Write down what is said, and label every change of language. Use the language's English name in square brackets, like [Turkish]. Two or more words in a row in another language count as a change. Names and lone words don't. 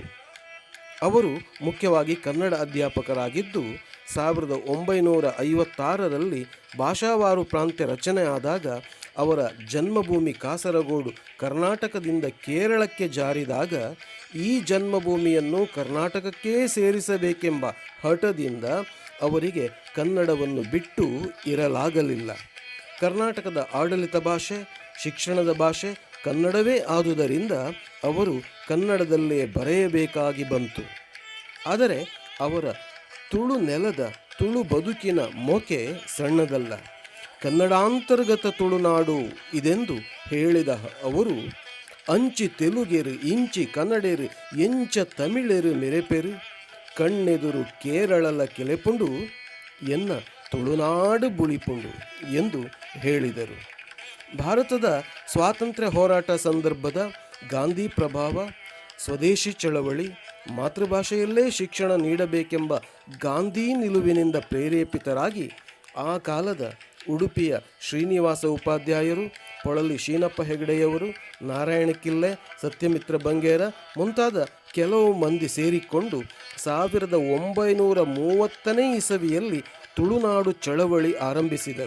[Kannada] ಅವರು ಮುಖ್ಯವಾಗಿ ಕನ್ನಡ ಅಧ್ಯಾಪಕರಾಗಿದ್ದು 1956ರಲ್ಲಿ ಭಾಷಾವಾರು ಪ್ರಾಂತ್ಯ ರಚನೆ ಆದಾಗ ಅವರ ಜನ್ಮಭೂಮಿ ಕಾಸರಗೋಡು ಕರ್ನಾಟಕದಿಂದ ಕೇರಳಕ್ಕೆ ಜಾರಿದಾಗ ಈ ಜನ್ಮಭೂಮಿಯನ್ನು ಕರ್ನಾಟಕಕ್ಕೇ ಸೇರಿಸಬೇಕೆಂಬ ಹಠದಿಂದ ಅವರಿಗೆ ಕನ್ನಡವನ್ನು ಬಿಟ್ಟು ಇರಲಾಗಲಿಲ್ಲ. ಕರ್ನಾಟಕದ ಆಡಳಿತ ಭಾಷೆ, ಶಿಕ್ಷಣದ ಭಾಷೆ ಕನ್ನಡವೇ ಆದುದರಿಂದ ಅವರು ಕನ್ನಡದಲ್ಲೇ ಬರೆಯಬೇಕಾಗಿ ಬಂತು. ಆದರೆ ಅವರ ತುಳು ನೆಲದ, ತುಳು ಬದುಕಿನ ಮೊಕೆ ಸಣ್ಣದಲ್ಲ. ಕನ್ನಡಾಂತರ್ಗತ ತುಳುನಾಡು ಇದೆಂದು ಹೇಳಿದ ಅವರು [Tulu] ಅಂಚಿ ತೆಲುಗೆರು, ಇಂಚಿ ಕನ್ನಡೆರು, ಎಂಚ ತಮಿಳೆರು ಮೆರೆಪೆರು, ಕಣ್ಣೆದುರು ಕೇರಳಲ ಕೆಲೆಪುಂಡು, ಎನ್ನ ತುಳುನಾಡು ಬುಳಿಪುಂಡು [Kannada] ಎಂದು ಹೇಳಿದರು. ಭಾರತದ ಸ್ವಾತಂತ್ರ್ಯ ಹೋರಾಟ ಸಂದರ್ಭದ ಗಾಂಧಿ ಪ್ರಭಾವ, ಸ್ವದೇಶಿ ಚಳವಳಿ, ಮಾತೃಭಾಷೆಯಲ್ಲೇ ಶಿಕ್ಷಣ ನೀಡಬೇಕೆಂಬ ಗಾಂಧಿ ನಿಲುವಿನಿಂದ ಪ್ರೇರೇಪಿತರಾಗಿ ಆ ಕಾಲದ ಉಡುಪಿಯ ಶ್ರೀನಿವಾಸ ಉಪಾಧ್ಯಾಯರು, ಪೊಳಲಿ ಶೀನಪ್ಪ ಹೆಗಡೆಯವರು, ನಾರಾಯಣ ಕಿಲ್ಲೆ, ಸತ್ಯಮಿತ್ರ ಬಂಗೇರ ಮುಂತಾದ ಕೆಲವು ಮಂದಿ ಸೇರಿಕೊಂಡು 1930ನೇ ಇಸವಿಯಲ್ಲಿ ತುಳುನಾಡು ಚಳವಳಿ ಆರಂಭಿಸಿದರು.